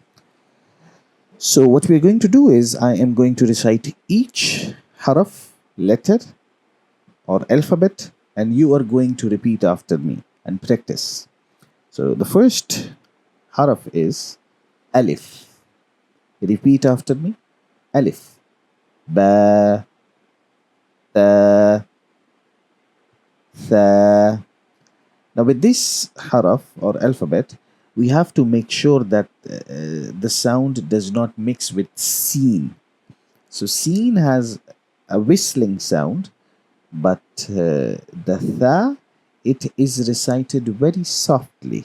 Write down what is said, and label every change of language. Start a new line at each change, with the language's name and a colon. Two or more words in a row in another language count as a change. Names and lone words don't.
English: So what we're going to do is I am going to recite each haraf, letter or alphabet, and you are going to repeat after me and practice. So the first haraf is alif. Repeat after me.
Arabic: Alif. Ba. Ta. Tha.
English: Now with this haraf or alphabet, we have to make sure that the sound does not mix with seen. So seen has a whistling sound, but the tha, it is recited very softly.